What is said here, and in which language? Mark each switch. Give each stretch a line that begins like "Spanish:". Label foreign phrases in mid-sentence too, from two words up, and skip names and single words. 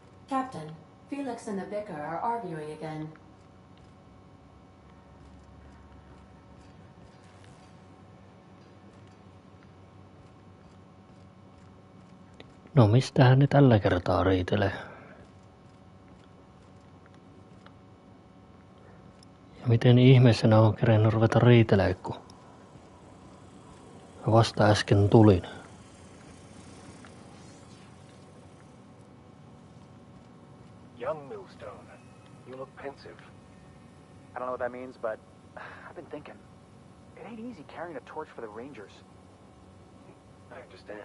English: Captain, Felix and the Vicar are arguing again.
Finnish: No mistähän ne tällä kertaa riitelee? Ja miten ihmeessä ne on kerennyt ruveta riitelee, kun mä vasta äsken tulin?
English: Young Millstone, you look pensive. I don't know what that means, but I've been thinking. It ain't easy carrying a torch for the Rangers. I understand.